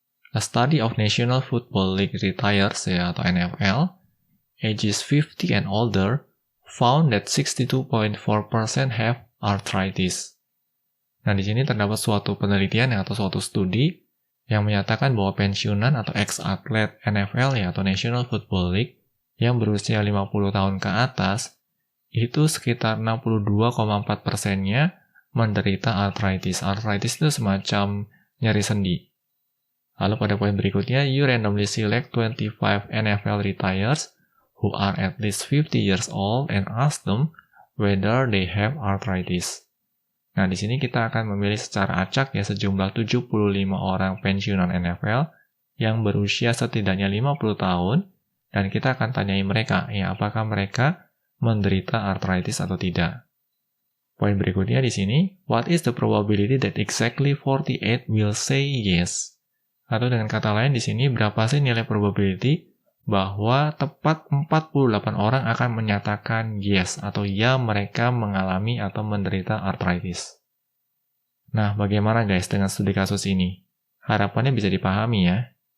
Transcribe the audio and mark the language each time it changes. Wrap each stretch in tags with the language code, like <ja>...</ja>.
<en>A study of National Football League retirees</en> <id>ya, atau</id> <en>NFL, ages 50 and older, found that 62.4% have arthritis.</en> <id>Nah, di sini terdapat suatu penelitian atau suatu studi yang menyatakan bahwa pensiunan atau ex-atlet NFL ya, atau National Football League yang berusia 50 tahun ke atas, itu sekitar 62,4%-nya menderita arthritis. Arthritis itu semacam nyeri sendi. Lalu pada poin berikutnya,</id> <en>you randomly select 25 NFL retirees who are at least 50 years old and ask them whether they have arthritis.</en> <id>Nah, di sini kita akan memilih secara acak ya sejumlah 75 orang pensiunan NFL yang berusia setidaknya 50 tahun dan kita akan tanyai mereka ya apakah mereka menderita arthritis atau tidak. Poin berikutnya di sini,</id> <en>what is the probability that exactly 48 will say yes?</en> <id>Atau dengan kata lain di sini, berapa sih nilai probability bahwa tepat 48 orang akan menyatakan yes atau ya mereka mengalami atau menderita arthritis. Nah, bagaimana guys dengan studi kasus ini? Harapannya bisa dipahami ya.</id>